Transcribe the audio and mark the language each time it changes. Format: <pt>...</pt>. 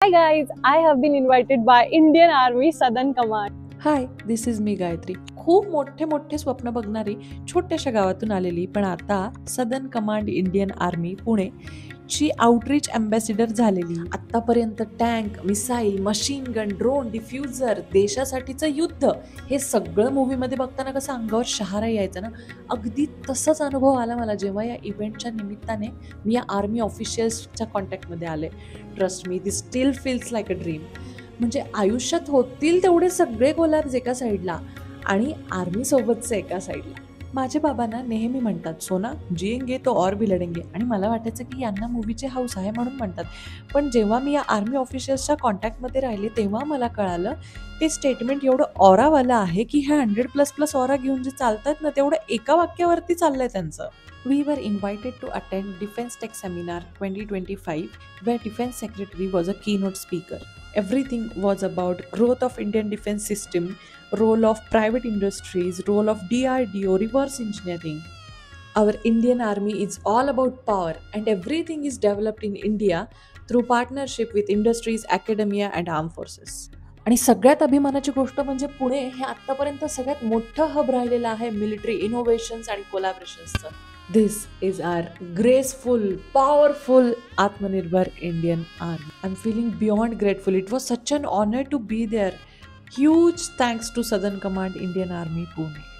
<en>Hi guys, I have been invited by Indian Army Southern Command. Hi, this is me Gayatri.</en> <mr>खूप मोठे मोठे स्वप्न बघणारी छोट्याशा गावातून आलेली, पण आता southern command Indian army Pune ची आउटरीच अँबॅसिडर झालेली. आतापर्यंत tank, missile, machine gun, drone, diffuser, देशासाठीचं युद्ध हे सगळं मूवीमध्ये बघताना कसं अंगावर शहारा यायचा ना, अगदी तसाच अनुभव आला मला जेव्हा या इव्हेंटच्या निमित्ताने मी या आर्मी ऑफिशियल्सच्या कॉन्टॅक्टमध्ये आले.</mr> <en>Trust me, this still feels like a dream.</en> <mr>म्हणजे आयुष्यात होतील तेवढे सगळे कोलॅब्स एका साईडला आणि आर्मी सोबतचे एका साईडला. माझे बाबा ना नेहमी म्हणतात,</mr> <hi>सोना जिएंगे तो और भी लढेंगे,</hi> <mr>आणि मला वाटायचं की यांना मूवीचे हाऊस आहे म्हणून म्हणतात. पण जेव्हा मी या आर्मी ऑफिशियल्सच्या कॉन्टॅक्टमध्ये राहिले तेव्हा मला कळालं ते स्टेटमेंट एवढं ऑरावालं आहे की ह्या 100+ ऑरा घेऊन जे चालतात ना तेवढं एका वाक्यावरती चाललंय त्यांचं.</mr> <en>We were invited to attend Defense Tech Seminar 2025, where Defense Secretary was a keynote speaker. Everything was about growth of Indian defense system, role of private industries, role of DRDO, reverse engineering. Our Indian Army is all about power, and everything is developed in India through partnership with industries, academia and armed forces.</en> <mr>आणि सगळ्यात अभिमानाची गोष्ट म्हणजे पुणे हे आतापर्यंत सगळ्यात मोठं hub राहिलेलं आहे मिलिटरी इनोव्हेशन्स आणि कोलॅबरेशन्सचं.</mr> <en>This is our graceful, powerful, Atmanirbhar Indian Army. I'm feeling beyond grateful. It was such an honor to be there. Huge thanks to Southern Command Indian Army, Pune.</en>